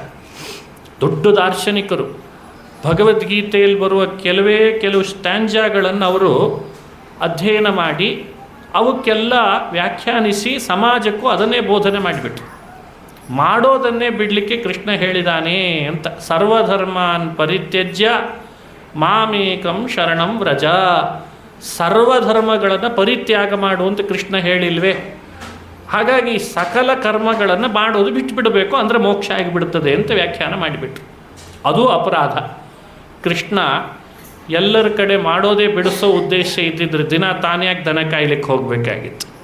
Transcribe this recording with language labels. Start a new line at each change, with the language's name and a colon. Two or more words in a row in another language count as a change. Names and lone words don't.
Kannada: ದೊಡ್ಡ ದಾರ್ಶನಿಕರು ಭಗವದ್ಗೀತೆಯಲ್ಲಿ ಬರುವ ಕೆಲವು ಸ್ಟ್ಯಾಂಜಾಗಳನ್ನು ಅವರು ಅಧ್ಯಯನ ಮಾಡಿ ಅವಕ್ಕೆಲ್ಲ ವ್ಯಾಖ್ಯಾನಿಸಿ ಸಮಾಜಕ್ಕೂ ಅದನ್ನೇ ಬೋಧನೆ ಮಾಡಿಬಿಟ್ರು. ಮಾಡೋದನ್ನೇ ಬಿಡಲಿಕ್ಕೆ ಕೃಷ್ಣ ಹೇಳಿದಾನೆ ಅಂತ.
Sanskrit: ಸರ್ವಧರ್ಮಾನ್ ಪರಿತ್ಯಜ್ಯ ಮಾಮೇಕಂ ಶರಣಂ ವ್ರಜ.
Kannada: ಸರ್ವಧರ್ಮಗಳನ್ನು ಪರಿತ್ಯಾಗ ಮಾಡುವಂತ ಕೃಷ್ಣ ಹೇಳಿಲ್ವೇ? ಹಾಗಾಗಿ ಸಕಲ ಕರ್ಮಗಳನ್ನು ಮಾಡೋದು ಬಿಟ್ಟುಬಿಡಬೇಕು, ಅಂದರೆ ಮೋಕ್ಷ ಆಗಿಬಿಡ್ತದೆ ಅಂತ ವ್ಯಾಖ್ಯಾನ ಮಾಡಿಬಿಟ್ರು. ಅದು ಅಪರಾಧ. ಕೃಷ್ಣ ಎಲ್ಲರ ಕಡೆ ಮಾಡೋದೇ ಬಿಡಿಸೋ ಉದ್ದೇಶ ಇದ್ದಿದ್ರೆ ದಿನ ತಾನ್ಯಾಕೆ ದನ ಕಾಯ್ಲಿಕ್ಕೆ ಹೋಗಬೇಕಾಗಿತ್ತು.